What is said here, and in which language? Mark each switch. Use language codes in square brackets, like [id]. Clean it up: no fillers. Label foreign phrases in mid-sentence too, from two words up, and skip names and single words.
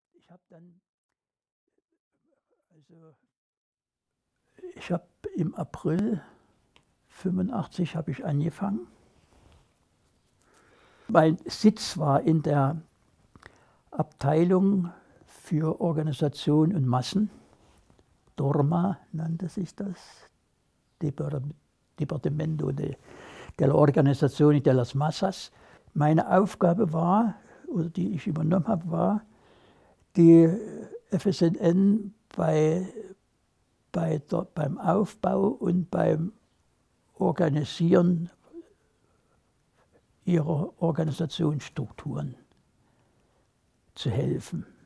[de] Ich habe im April 85 habe ich angefangen. Mein Sitz war in der Abteilung für Organisation und Massen. DORMA nannte sich das, [es] Departamento de la Organización de las Masas. [de] Meine Aufgabe war, oder die ich übernommen habe, war, die FSNN beim Aufbau und beim Organisieren ihrer Organisationsstrukturen zu helfen.